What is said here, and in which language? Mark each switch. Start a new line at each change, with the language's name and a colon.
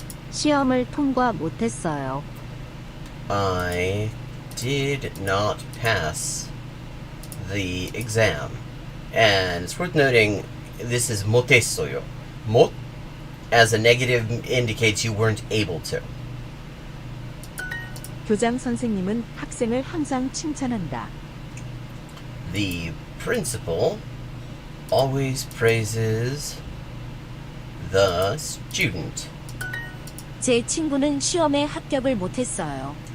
Korean: 시험을 통과 못했어요.
English: I did not pass the exam. And it's worth noting this is 못했어요. 못 as a negative indicates you weren't able to.
Korean: 교장 선생님은 학생을 항상 칭찬한다.
English: The principal always praises the student.
Korean: 제 친구는 시험에 합격을 못했어요.